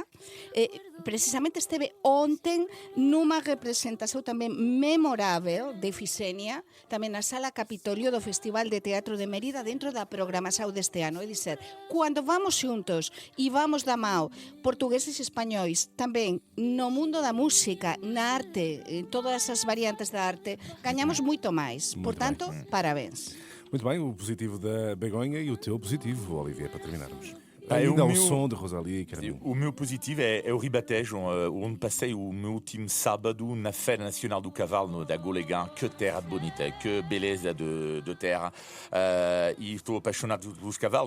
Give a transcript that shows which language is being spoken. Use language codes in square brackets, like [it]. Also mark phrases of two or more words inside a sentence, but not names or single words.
[gl] Precisamente esteve ontem nunha representación tamén memorável de Efisenia, tamén na Sala Capitolio do Festival de Teatro de Mérida dentro da programación deste ano. É dizer, cando vamos xuntos e vamos da mão, portugueses e españois, tamén no mundo da música, na arte, en todas as variantes da arte, gañamos moito máis. Por tanto, parabéns. [pt] Muito bem, o positivo da Begonha e o teu positivo, Olivier, para terminarmos. Ah, Ainda o ao meu- som de Rosalía e Carminho. O meu positivo é o Ribatejo, onde passei o meu último sábado na Feira Nacional do Cavalo da Golegã. Que terra bonita, que beleza de terra. E estou apaixonado pelos cavalos.